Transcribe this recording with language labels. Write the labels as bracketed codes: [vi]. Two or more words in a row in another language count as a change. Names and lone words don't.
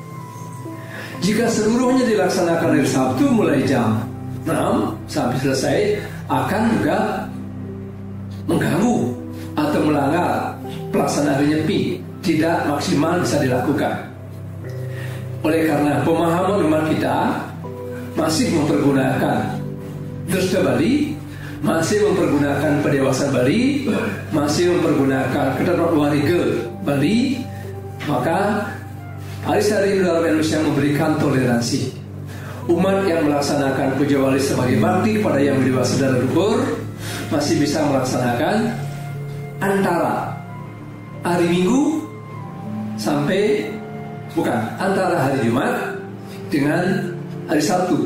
[id] Jika seluruhnya dilaksanakan hari Sabtu mulai jam 6 sampai selesai, akan juga mengganggu atau melanggar pelaksanaan hari nyepi, tidak maksimal bisa dilakukan. Oleh karena pemahaman umat kita masih mempergunakan Dresta Bali, masih mempergunakan Pedewasaan Bali, masih mempergunakan ketentuan wariga Bali, maka Parisada Indodharma Indonesia memberikan toleransi. Umat yang melaksanakan puja wali sebagai bakti kepada yang dewasa dan leluhur masih bisa melaksanakan antara hari Minggu antara hari Jumat dengan hari Sabtu.